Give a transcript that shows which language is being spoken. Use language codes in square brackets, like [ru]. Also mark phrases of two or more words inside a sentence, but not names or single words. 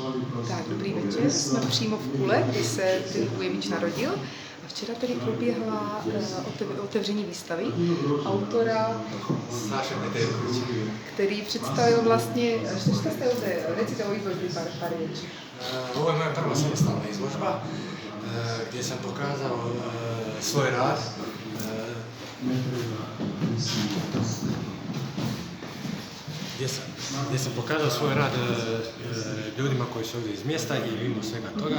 [cs] Tak, dobrý večer. Jsme přímo v Kule, kdy se Tim Ujevič narodil. A včera tady proběhla otevření výstavy autora, který představil vlastně... [hr] Šta ste ovdje? Recite o izložbi par riječi. Ovo je moja prva samostalna izložba gdje sam pokazao svoj rad. Gdje sam pokazao svoj rad ljudima koji su ovdje iz mjesta i mimo svega toga.